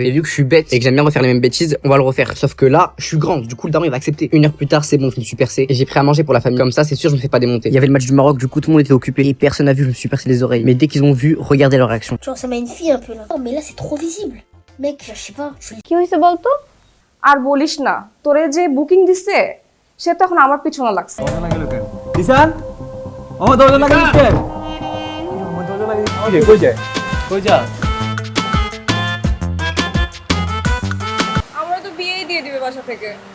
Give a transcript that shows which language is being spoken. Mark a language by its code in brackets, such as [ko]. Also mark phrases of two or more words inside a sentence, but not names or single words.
[fr] Et vu que je suis bête et que j'aime bien refaire les mêmes bêtises, on va le refaire. Sauf que là, je suis grand, du coup le daron il va accepter. 1 heure plus tard, c'est bon, je me suis percé et j'ai pris à manger pour la famille. Comme ça, c'est sûr, je me fais pas démonter. Il y avait le match du Maroc, du coup tout le monde était occupé et personne n'a vu, je me suis percé les oreilles. Mais dès qu'ils ont vu, regardez leur réaction. Tu vois, ça m'a une fille un peu là. Oh, mais là, c'est trop visible. Mec, je sais pas. [bn] কি হইছে বলতো? আর বলিস না, তোরে যে বুকিং দিছে সে তো এখন আমার পিছনে লাগছে। দিশান আমার দরজা লাগিয়ে দিচ্ছে আমার দরজা লাগিয়ে দিচ্ছে কই যায় কই যা আমরা তো বিয়েই দিয়ে দিবে বাসা থেকে।